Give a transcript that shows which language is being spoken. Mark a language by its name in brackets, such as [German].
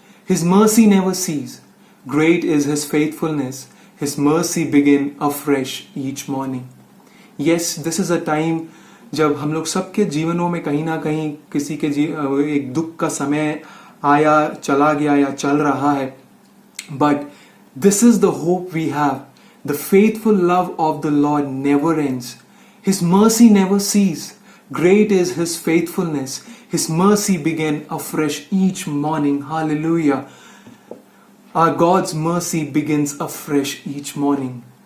[English] His mercy never ceases. Great is His faithfulness. His mercy begin afresh each morning. Yes, this is a time [Hindi] जब हम लोग सबके जीवनों में कहीं ना कहीं किसी के एक दुख का समय आया, चला गया या चल रहा है. [English] But this is the hope we have. The faithful love of the Lord never ends. His mercy never ceases. Great is His faithfulness. His mercy begin afresh each morning. Hallelujah. Our God's mercy begins afresh each morning.